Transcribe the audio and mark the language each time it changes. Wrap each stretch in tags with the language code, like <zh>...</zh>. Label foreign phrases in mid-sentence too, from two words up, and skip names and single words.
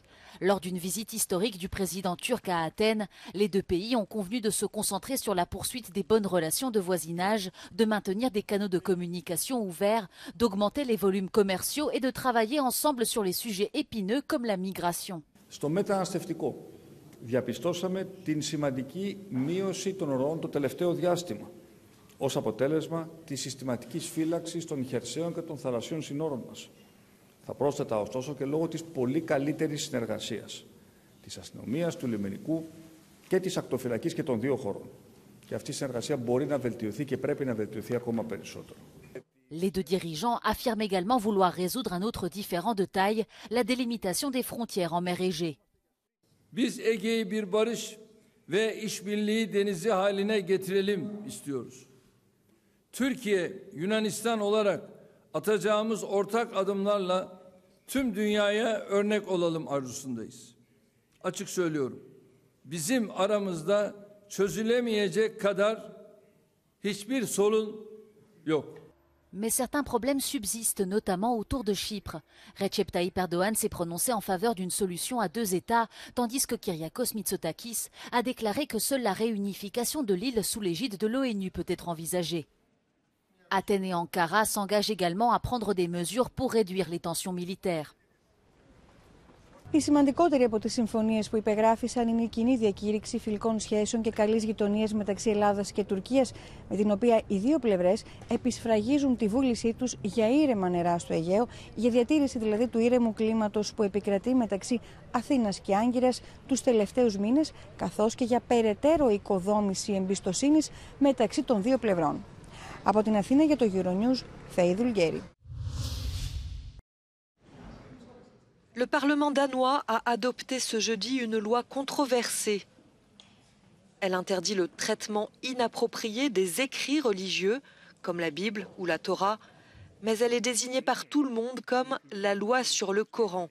<fr>Lors d'une visite historique du président turc à Athènes, les deux pays ont convenu de se concentrer sur la poursuite des bonnes relations de voisinage, de maintenir des canaux de communication ouverts, d'augmenter les volumes commerciaux et de travailler ensemble sur les sujets épineux comme la migration.</fr> <el>Στο μεταναστευτικό διαπιστώσαμε την σημαντική μείωση των ροών το τελευταίο διάστημα, ως αποτέλεσμα της συστηματικής φύλαξης των χερσαίων και των θαλασσίων συνόρων μας. Θα πρόσθετα ωστόσο και λόγω της πολύ καλύτερης συνεργασίας της αστυνομίας, του λιμενικού και της ακτοφυλακής και των δύο χωρών. Και αυτή η συνεργασία μπορεί να βελτιωθεί και πρέπει να βελτιωθεί ακόμα περισσότερο.</el> <fr>Les deux dirigeants affirment également vouloir résoudre un autre différend de taille, la délimitation des frontières en mer Égée.</fr> <tr>Biz Ege'yi bir barış ve işbirliği denizi haline getirelim istiyoruz. Türkiye, Yunanistan olarak atacağımız ortak adımlarla tüm dünyaya örnek olalım arzusundayız. Açık söylüyorum. Bizim aramızda çözülemeyecek kadar hiçbir sorun yok.</tr> <fr>Mais certains problèmes subsistent, notamment autour de Chypre. Recep Tayyip Erdogan s'est prononcé en faveur d'une solution à deux États, tandis que Kyriakos Mitsotakis a déclaré que seule la réunification de l'île sous l'égide de l'ONU peut être envisagée. Athènes et Ankara s'engagent également à prendre des mesures pour réduire les tensions militaires.</fr> <el>Η σημαντικότερη από τις συμφωνίες που υπεγράφησαν είναι η κοινή διακήρυξη φιλικών σχέσεων και καλής γειτονίας μεταξύ Ελλάδας και Τουρκίας, με την οποία οι δύο πλευρές επισφραγίζουν τη βούλησή τους για ήρεμα νερά στο Αιγαίο, για διατήρηση δηλαδή του ήρεμου κλίματος που επικρατεί μεταξύ Αθήνας και Άγκυρας τους τελευταίους μήνες, καθώς και για περαιτέρω οικοδόμηση εμπιστοσύνης μεταξύ των δύο πλευρών. Από την Αθήνα για το Euronews, Φέη Δουλγέρη.</el> <fr>Le Parlement danois a adopté ce jeudi une loi controversée. Elle interdit le traitement inapproprié des écrits religieux, comme la Bible ou la Torah, mais elle est désignée par tout le monde comme la loi sur le Coran.</fr>